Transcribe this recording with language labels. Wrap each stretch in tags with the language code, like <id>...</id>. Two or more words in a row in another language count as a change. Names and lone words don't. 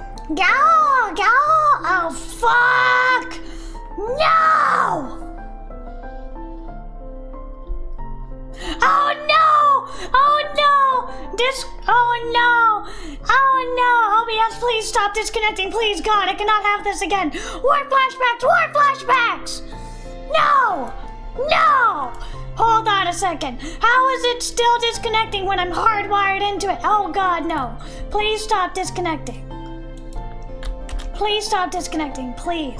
<en>Go! Go! Oh, fuck! No! Oh, no! Oh, no! Oh, no! Oh, no! OBS, please stop disconnecting. Please, God, I cannot have this again. War flashbacks! War flashbacks! No! No! Hold on a second. How is it still disconnecting when I'm hardwired into it? Oh, God, no. Please stop disconnecting. Please stop disconnecting, please.</en>